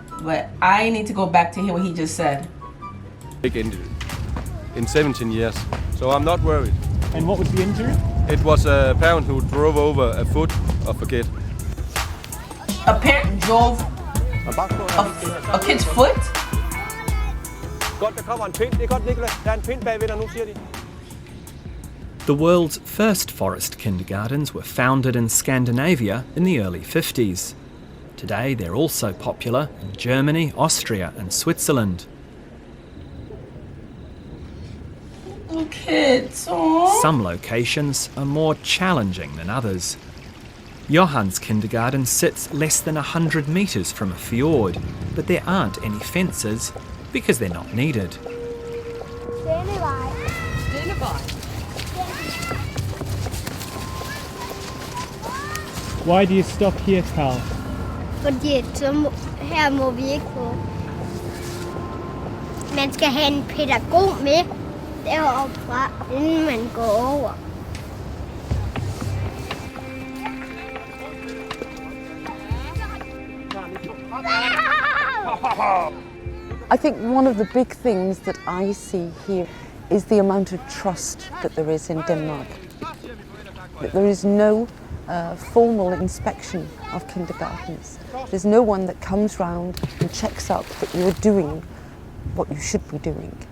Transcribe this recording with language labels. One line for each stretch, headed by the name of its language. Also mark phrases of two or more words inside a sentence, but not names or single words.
English: But I need to go back to hear what he just said. Big injury in 17 years, so I'm not worried. And what was the injury? It was a parent who drove over a foot of a kid. A parent drove A kid's foot?
Danish: Godt, der kommer en pind. Det er godt, Nicola. Der er en pind bagved dig nu, siger de.
English: The world's first forest kindergartens were founded in Scandinavia in the early 50s. Today they're also popular in Germany, Austria and Switzerland. Oh, kids, aww. Some locations are more challenging than others. Johann's kindergarten sits less than 100 metres from a fjord, but there aren't any fences because they're not needed. Why do you stop here, Carl?
Danish: Fordi her må vi ikke gå. Man skal have en pædagog med deroppe fra, inden man går over.
English: I think one of the big things that I see here is the amount of trust that there is in Denmark. That there is no formal inspection of kindergartens. There's no one that comes round and checks up that you're doing what you should be doing.